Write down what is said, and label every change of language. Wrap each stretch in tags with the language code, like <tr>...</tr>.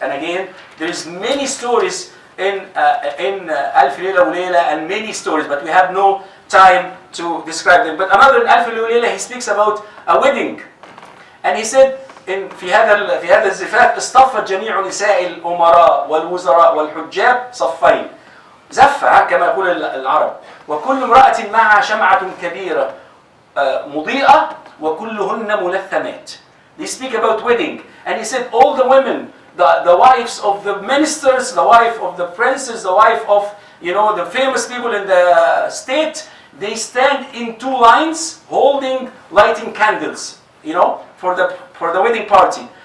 <en>And again, there's many stories in Alf Layla wa Layla, and many stories, but we have no time to describe them. But another in Alf Layla wa Layla, he speaks about a wedding, and he said,</en> <ar>في هذا الزفاف اصطفت جميع نساء الأمراء والوزراء والحجاب صفين. زفة كما يقول العرب. وكل امرأة معها شمعة كبيرة مضيئة وكلهن ملثمات.</ar> <en>They speak about wedding, and he said all the women, the wives of the ministers, the wife of the princes, the wife of the famous people in the state, they stand in two lines, lighting candles, for the wedding party.</en>